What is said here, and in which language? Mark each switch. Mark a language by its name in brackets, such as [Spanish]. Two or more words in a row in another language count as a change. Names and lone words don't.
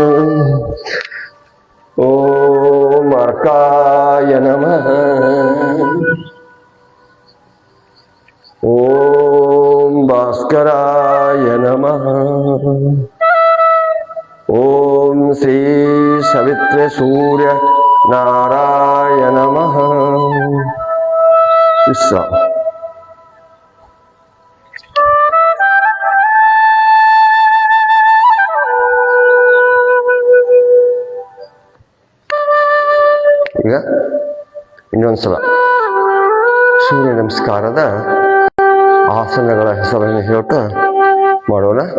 [Sanskrit] ಓಂ ಅರ್ಕಾಯ ನಮಃ. ಓಂ ಭಾಸ್ಕರಾಯ ನಮಃ. ಓಂ ಶ್ರೀ ಸವಿತ್ರ ಸೂರ್ಯ ನಾರಾಯ ನಮಃ. [Kannada] ವಿಶ್ರಾಮ. ಈಗ ಇನ್ನೊಂದ್ಸಲ ಸೂರ್ಯ ನಮಸ್ಕಾರದ ಆಸನಗಳ ಹೆಸರನ್ನು ಹೇಳ್ತಾ ಮಾಡೋಣ.